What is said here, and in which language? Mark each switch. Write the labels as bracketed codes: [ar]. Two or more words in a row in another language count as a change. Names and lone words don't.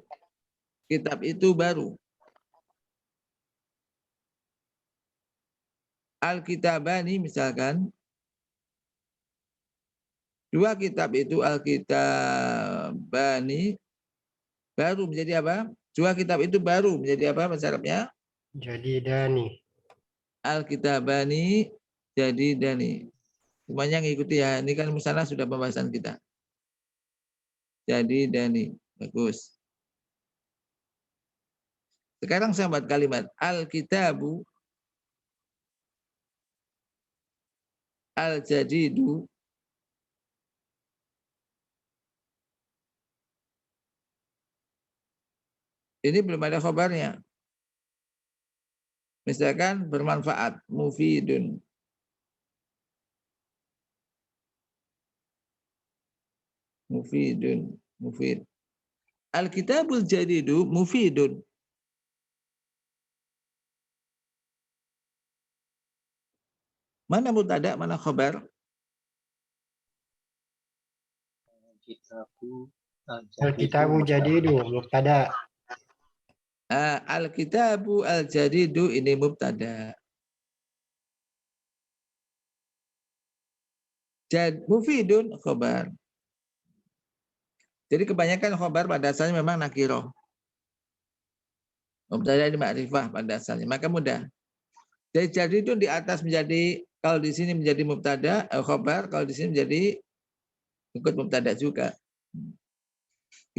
[id] Kitab itu baru. Al-kitabani misalkan. Dua kitab itu al-kitabani baru menjadi apa? Dua kitab itu baru menjadi apa bahasa Arabnya? Jadidani. [ar] Al-kitabani jadidani. [id] Semuanya ngikuti ya. Ini kan misalnya sudah pembahasan kita. Jadidani. Bagus. Sekarang saya buat kalimat [ar] al-kitabu al-jadidu [id] ini belum ada khabarnya. Misalkan bermanfaat, mufidun. [ar] Mufidun, mufid. Al-kitabul jadidu mufidun. [id] Mana mubtada, mana khabar? [ar] Al-kitabu jadidu [id] mubtada. [ar] Al-kitabu al-jadidu [id] ini mubtada. Mufidun khabar. Jadi kebanyakan khabar pada asalnya memang nakiroh. Mubtada ini ma'rifah pada asalnya. Maka mudah. Jadi jadidun di atas menjadi, kalau di sini menjadi mubtada, khabar, kalau di sini menjadi ikut mubtada juga.